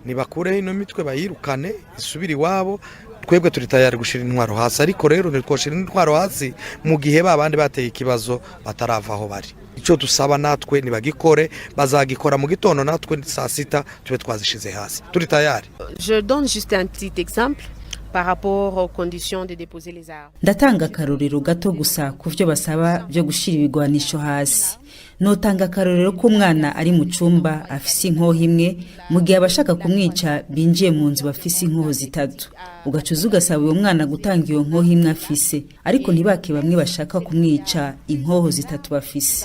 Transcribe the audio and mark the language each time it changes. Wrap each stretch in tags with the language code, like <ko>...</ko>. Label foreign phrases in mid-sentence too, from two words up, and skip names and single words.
<rn>nibakureho ino mitwe bayirukane isubire iwabo twebwe turi tayari gushira intwaro hasi ariko rero ntitwoshira intwaro hasi mu gihe babandi bateye ikibazo batarava aho bari icyo dusaba natwe nibagikore bazagikora mu gitondo natwe saa sita tube twazishize hasi turi tayari.</rn> <fr>Je donne juste un petit exemple par rapport aux conditions de déposer les armes.</fr> <rn>Ndatanga akarorero gato gusa ku byo basaba byo gushira ibigwanisho hasi. Notanga akarorero ko umwana ari mu cumba afise inkoho imwe mu gihe abashaka kumwica binjiye mu nzu bafise inkoho zitatu. Ugacuza ugasaba uwo mwana gutanga iyo nkoho imwe afise ariko ntibake bamwe bashaka kumwica inkoho zitatu bafise.</rn>